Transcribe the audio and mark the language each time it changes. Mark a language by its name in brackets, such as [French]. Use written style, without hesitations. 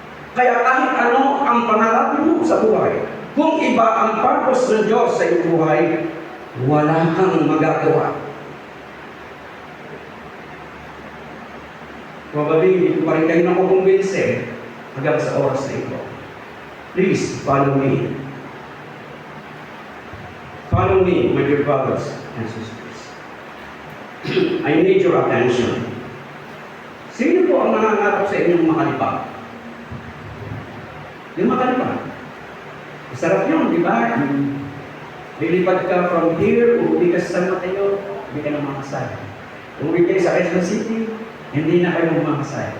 [Filipino] Kaya kahit ano ang pangarap mo sa buhay, kung iba ang purpose ng Diyos sa iyong buhay, wala kang magagawa. Probably, hindi ko pa rin kayo nakukumbinse hanggang sa oras na ito. [English] Please, follow me. Follow me, my dear brothers and sisters. I need your attention. [Filipino] Sino po ang nangangarap sa inyong makalipad? Yung makalipad. Masarap yun, di ba? Lilipad ka from here, uuwi ka sa San Mateo, hindi ka na makasaya. Uuwi kayo sa Quezon City, hindi na kayo makasaya.